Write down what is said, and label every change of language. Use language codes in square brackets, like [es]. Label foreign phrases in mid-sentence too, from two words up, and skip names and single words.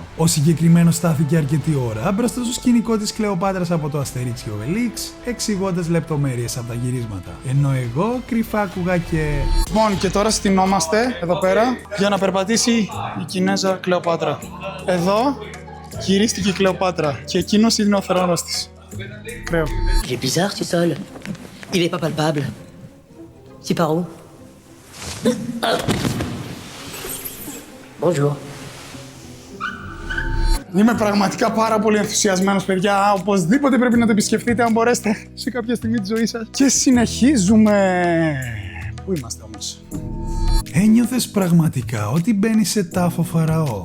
[el] Ο συγκεκριμένος στάθηκε αρκετή ώρα μπροστά στο σκηνικό της Κλεοπάτρας από το Asterix και Obelix, εξηγώντας λεπτομέρειες από τα γυρίσματα. Ενώ εγώ κρυφά άκουγα και... Λοιπόν, και τώρα στηνόμαστε εδώ πέρα για να περπατήσει η Κινέζα Κλεοπάτρα. Εδώ γυρίστηκε η Κλεοπάτρα και εκείνος είναι ο θρόνος της. Κρέο. [fr] Il est bizarre, ce sol. Il est pas palpable. C'est par où? Bonjour. [el] Είμαι πραγματικά πάρα πολύ ενθουσιασμένος, παιδιά. Οπωσδήποτε πρέπει να το επισκεφτείτε αν μπορέσετε σε κάποια στιγμή της ζωής σας. Και συνεχίζουμε. Πού είμαστε όμως? Ένιωθες πραγματικά ότι μπαίνεις σε τάφο φαραώ.